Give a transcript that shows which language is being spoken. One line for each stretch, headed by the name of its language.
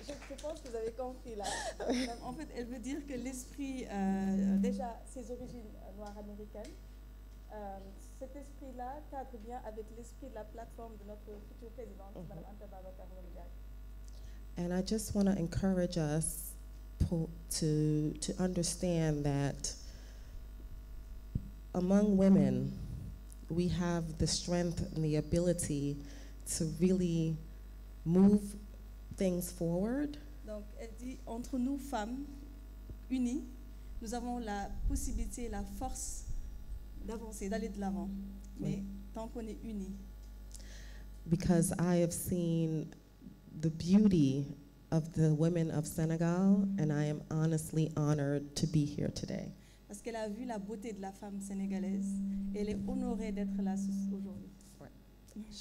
French: Je pense que vous avez compris là. En fait, elle veut dire que l'esprit, déjà ses origines noires américaines, cet esprit-là cadre bien avec l'esprit de la plateforme de notre future présidente, Mme Anta Babacar Ngom Diack.
English: And I just want to encourage us to understand that among women, we have the strength and the ability to really move things forward.
French: Donc, elle dit, entre nous, femmes, unies, nous avons la possibilité, la force d'avancer, d'aller de l'avant. Mais tant qu'on est unis.
English: Because I have seen the beauty of the women of Senegal, and I am honestly honored to be here today.
French: Parce qu'elle a vu la beauté de la femme sénégalaise et elle est honorée d'être là aujourd'hui.